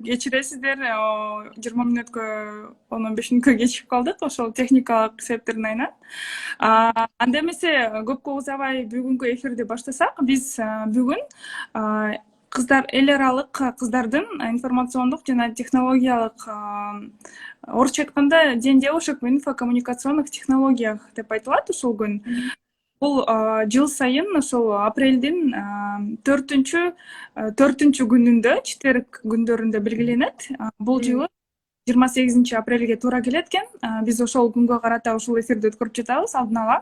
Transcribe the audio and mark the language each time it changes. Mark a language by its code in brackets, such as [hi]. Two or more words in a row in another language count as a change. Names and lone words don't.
[ky] Кечиресиздер, 20 мүнөткө, 10-15 мүнөткө кечигип калдык, ошол техникалык себептердин айынан. Анда эмесе көпкө узабай бүгүнкү эфирди баштасак, биз бүгүн кыздар, эл аралык кыздардын информациондук жана технологиялык, орусча айтканда [ru] День девушек в инфокоммуникационных технологиях [ky] деп айтылат ушул күн. Бул жыл сайын ошол апрелдин 4-күнүндө, четверг күндөрүндө белгиленет. Бул жылы 28 апрелге туура келет экен. Биз ошол күнгө карата ушул эфирди өткөрүп жатабыз алдын ала.